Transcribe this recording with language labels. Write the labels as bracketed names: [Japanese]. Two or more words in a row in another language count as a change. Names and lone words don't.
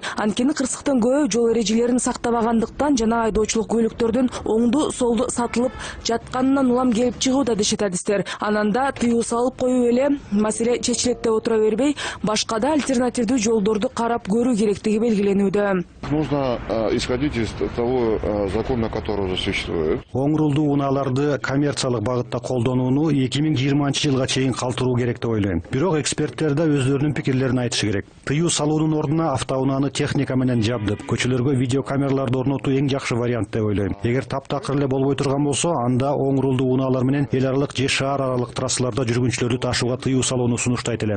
[Kyrgyz] Анткени кырсыктын көбү жол эрежелерин сактабагандыктан жана айдоочулук көлүктөрдүн оңду солду сатылып жатканынан улам келип чыгууда дешет адистер. Ананда тыюу салып коюп эле маселе чечилет деп отура бербей, башка да альтернативдүү жолдорду карап көрүү керектиги белгиленип шектенүүдө. [Russian] Нужно исходить из того закона, который уже существует. [Kyrgyz] Оң рулдуу унааларды коммерциялык багытта колдонууну 2020 жылга чейин калтыруу керек деп ойлойм. Бирок эксперттер да өздөрүнүн пикирлерин айтышы керек. Тыюу салуунун ордуна автоунааны техника менен жабдып, көчөлөргө видеокамераларды орнотуу эң жакшы вариант деп ойлойм. Эгер таптакыр эле болбой турган болсо, анда оң рулдуу унаалар менен эл аралык же шаар аралык трассаларда жүргүнчүлөрдү ташууга тыюу салууну сунуштайт элем.